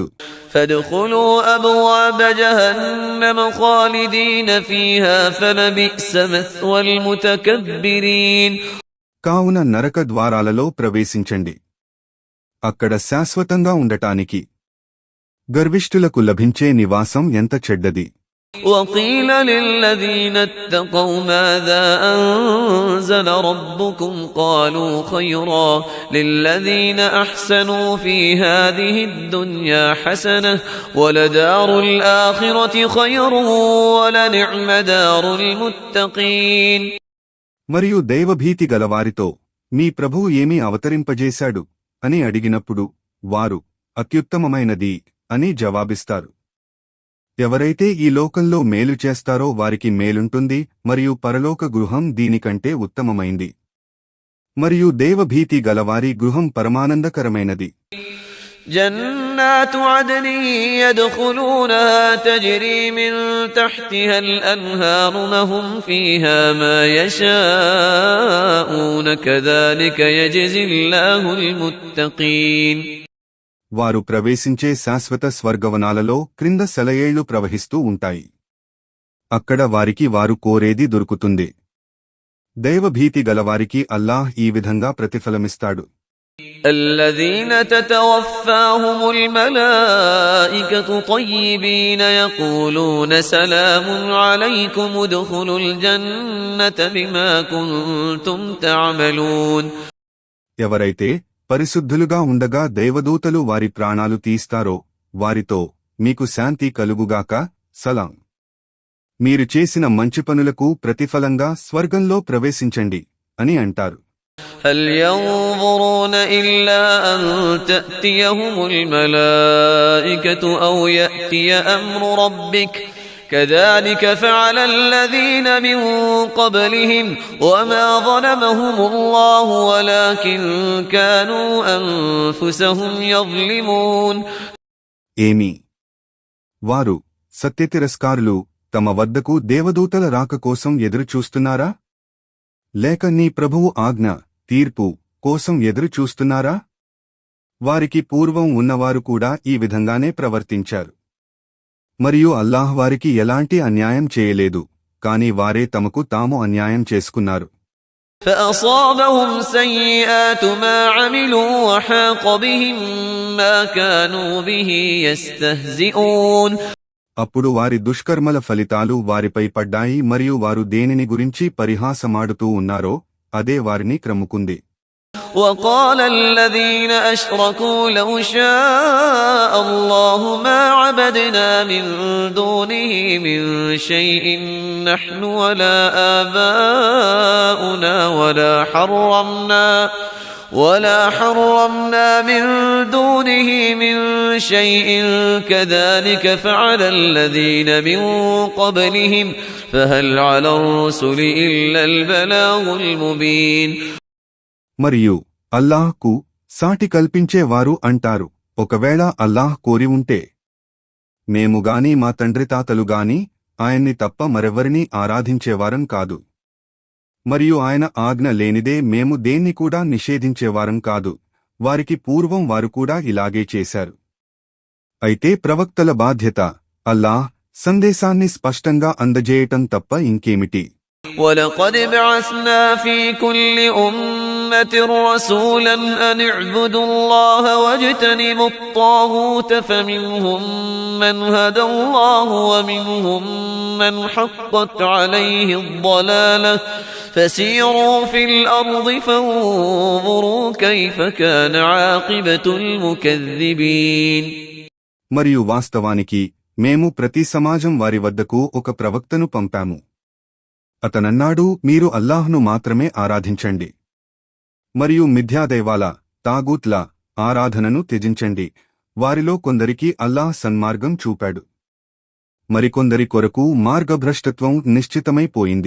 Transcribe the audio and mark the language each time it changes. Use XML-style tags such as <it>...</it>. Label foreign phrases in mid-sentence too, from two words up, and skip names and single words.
<ar>فادخلوا أبواب جهنم خالدين فيها فلبئس مثوى المتكبرين.</ar> <te>కావున నరక ద్వారాలలో ప్రవేశించండి, అక్కడ శాశ్వతంగా ఉండటానికి గర్విష్ఠులకు లభించే నివాసం ఎంత చెడ్డది.</te> <ar>وقيل للذين اتقوا ماذا أنزل ربكم قالوا خيرا للذين أحسنوا في هذه الدنيا حسنة ولدار الآخرة خير ولنعم دار المتقين.</ar> <te>మరియు దైవభీతి గలవారితో మీ ప్రభువు ఏమీ అవతరింపజేశాడు అని అడిగినప్పుడు వారు అత్యుత్తమమైనది అని జవాబిస్తారు. ఎవరైతే ఈ లోకంలో మేలు చేస్తారో వారికి మేలుంటుంది మరియు పరలోక గృహం దీనికంటే ఉత్తమమైంది. మరియు దైవభీతి గలవారి గృహం పరమానందకరమైనది.</te> <ar>جنات عدن يدخلونها تجري من تحتها الأنهار لهم فيها ما يشاءون كذلك يجزي الله المتقين.</ar> <te>వారు ప్రవేశించే శాశ్వత స్వర్గవనాలలో క్రింద సెలయేళ్లు ప్రవహిస్తూ ఉంటాయి. అక్కడ వారికి వారు కోరేది దొరుకుతుంది. దైవభీతి గలవారికి అల్లాహ్ ఈ విధంగా ప్రతిఫలమిస్తాడు.</te> <ar>الذين تتوفاهم الملائكة طيبين يقولون سلام عليكم ادخلوا الجنة بما كنتم تعملون.</ar> <te>ఎవరైతే పరిశుద్ధులుగా ఉండగా దైవదూతలు వారి ప్రాణాలు తీస్తారో వారితో మీకు శాంతి కలుగుగాక, సలాం, మీరు చేసిన మంచి పనులకు ప్రతిఫలంగా స్వర్గంలో ప్రవేశించండి అని అంటారు.</te> <ar>هل ينظرون إلا أن تأتيهم الملائكة أو يأتي أمر ربك كذلك فعل الذين من قبلهم وما ظلمهم الله ولكن كانوا أنفسهم يظلمون.</ar> <te>ఏమి వారు సత్యతిరస్కారులు తమ వద్దకు దేవదూతల రాక కోసం ఎదురుచూస్తున్నారా? లేక నీ ప్రభువు ఆజ్ఞ తీర్పు కోసం ఎదురుచూస్తున్నారా? వారికి పూర్వం ఉన్నవారు కూడా ఈ విధంగానే ప్రవర్తించారు. మరియు అల్లాహ్ వారికి ఎలాంటి అన్యాయం చేయలేదు, కాని వారే తమకు తాము అన్యాయం చేసుకున్నారు.</te> <ar>فأصابهم سيئات ما عملوا وحاق بهم ما كانوا به يستهزئون.</ar> <te>అప్పుడు వారి దుష్కర్మల ఫలితాలు వారిపై పడ్డాయి మరియు వారు దేనిని గురించి పరిహాసమాడుతూ ఉన్నారో అదే వారిని క్రమ్ముకుంది.</te> <ar>وقال الذين أشركوا لو شاء الله ما عبدنا من دونه من شيء نحن ولا آباؤنا ولا حرمنا من دونه من شيء كذلك فعل الذين من قبلهم فهل على الرسل إلا البلاغ المبين.</ar> <te>మరియు అల్లాహ్కు సాటి కల్పించేవారు అంటారు, ఒకవేళ అల్లాహ్ కోరి ఉంటే మేము గాని మా తండ్రితాతలు గాని ఆయన్ని తప్ప మరెవ్వరినీ ఆరాధించేవారం కాదు, మరియు ఆయన ఆజ్ఞ లేనిదే మేము దేన్ని కూడా నిషేధించేవారం కాదు. వారికి పూర్వం వారు కూడా ఇలాగే చేశారు. అయితే ప్రవక్తల బాధ్యత అల్లాహ్ సందేశాన్ని స్పష్టంగా అందజేయటం తప్ప ఇంకేమిటి.</te> <ar>وَلَقَدْ بَعَثْنَا فِي كُلِّ أُمَّةٍ رَسُولًا أَنِ اعْبُدُوا اللَّهَ وَاجْتَنِبُوا الطَّاغُوتَ فَمِنْهُم مَّنْ هَدَى اللَّهُ وَمِنْهُم مَّنْ حَقَّتْ عَلَيْهِ الضَّلَالَةُ فَسِيرُوا فِي الْأَرْضِ فَانظُرُوا كَيْفَ كَانَ عَاقِبَةُ الْمُكَذِّبِينَ.</ar> <te>మరియు వాస్తవానికి మేము ప్రతి సమాజం వారి వద్దకు ఒక ప్రవక్తను పంపాము. అతనన్నాడు, మీరు అల్లాహ్ను మాత్రమే ఆరాధించండి మరియు మిథ్యాదైవాల తాగూత్ల ఆరాధనను త్యజించండి. వారిలో కొందరికి అల్లాహ్ సన్మార్గం చూపాడు, మరికొందరి కొరకు మార్గభ్రష్టత్వం నిశ్చితమైపోయింది.</te>